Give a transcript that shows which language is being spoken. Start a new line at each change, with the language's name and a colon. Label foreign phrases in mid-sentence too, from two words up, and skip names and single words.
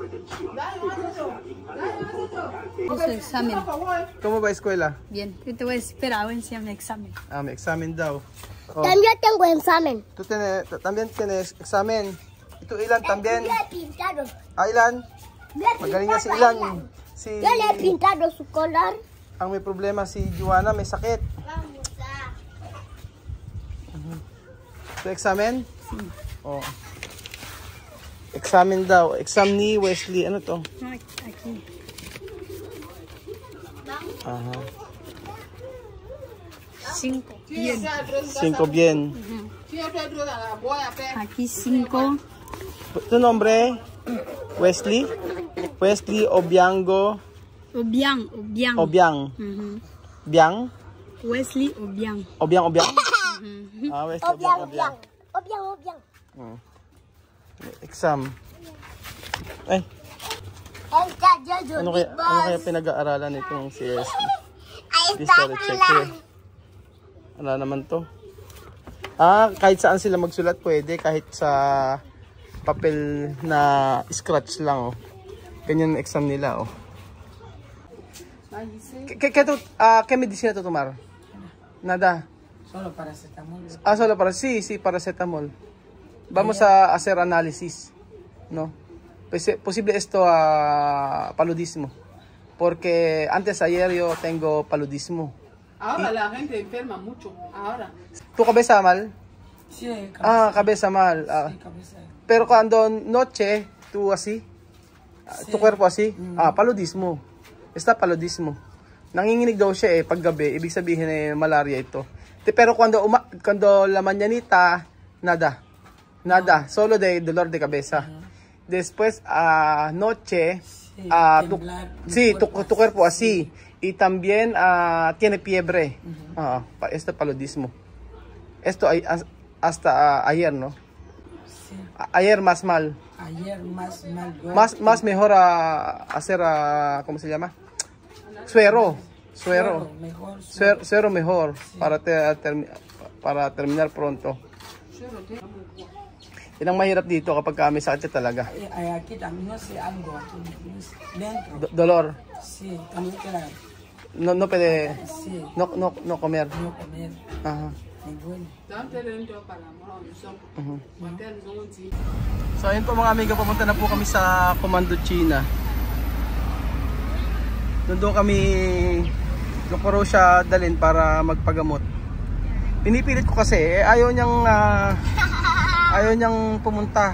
Spanish: Hizo examen. ¿Cómo va a escuela? Bien. Yo te voy a esperar a enseñar mi examen. Ah, mi examen daw. Oh, También tengo examen. tú también tienes examen. ¿Y tú, Ilan, también? Yo le he pintado. Ah, Ilan? Le he
Filipino: Magaling nga si
Spanish: pintado a
Filipino: Ilan. Si,
Spanish: Yo le he pintado su color.
Filipino: ang may problema si Joanna, may sakit.
Spanish: Vamos a...
Filipino: So, examen? Oh. Examen daw. Exam ni Wesley. Ano to?
Spanish: No, aquí. Aha. 5. Bien. 5 bien. Aquí 5. ¿Tu nombre? Wesley? Wesley Obiango. Obiang. Obiang. Obiang. Ujú. Biang? Wesley Obiang. Obiang, Obiang? Ah, Wesley Obiang, Obiang. Obiang.
Filipino: Exam. Ay, ano kaya pinag-aaralan itong si Wesley?
English: History check here.
Filipino: Ano naman to? Ah, kahit saan sila magsulat pwede, kahit sa papel na scratch lang oh. Ganyan ang exam nila oh.
Spanish: ¿Qué medicina tú tomar? Nada. Solo paracetamol. Ah, solo para sí, paracetamol. Vamos a hacer análisis, ¿no? Pues, posible esto a paludismo. Porque ayer yo tengo paludismo. Ahora la gente enferma mucho. Ahora. ¿Tu cabeza mal? Sí, cabeza. Ah, cabeza mal. Sí, cabeza. Pero cuando noche, tú así, tu cuerpo así, paludismo. Está paludismo.
Filipino: Nanginginig daw siya pag gabi, ibig sabihin malaria ito.
Spanish: Pero cuando la mañanita, nada. Nada, solo de dolor de cabeza. Después, noche, tu cuerpo así. Y también tiene fiebre. Esto es paludismo. Esto hasta ayer, ¿no? Sí. Ayer más mal. Ayer más mal. Más mejor hacer, ¿cómo se llama? Suero. Mejor. Suero mejor, Sí. para terminar pronto. Yan ang mahirap dito kapag may sakit ka talaga. Aquí también no sé algo aquí dentro. Dolor. Sí, también queda.
Filipino: No pwede.
Spanish: Sí, No comer. no comer. Aha. Me duele.
Filipino: So ayun po mga amiga, pumunta na po kami sa Comando China. Doon kami ko raw siya dalhin para magpagamot. Pinipilit ko kasi ayaw niyang pumunta.